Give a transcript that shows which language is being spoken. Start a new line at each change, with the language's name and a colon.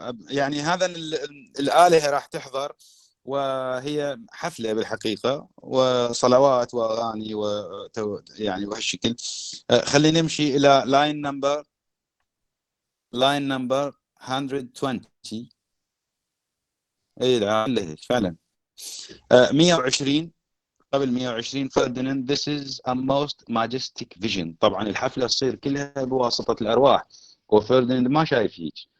Arabic: يعني هذا الآلهة راح تحضر، وهي حفلة بالحقيقة، وصلوات وأغاني يعني وهالشكل. خلينا نمشي إلى لاين نمبر 120. اي لا فعلا 120 قبل 120 فرديناند
English: this is a most majestic vision.
Arabic: طبعا الحفلة تصير كلها بواسطة الأرواح، وفرديناند ما شايف هيك.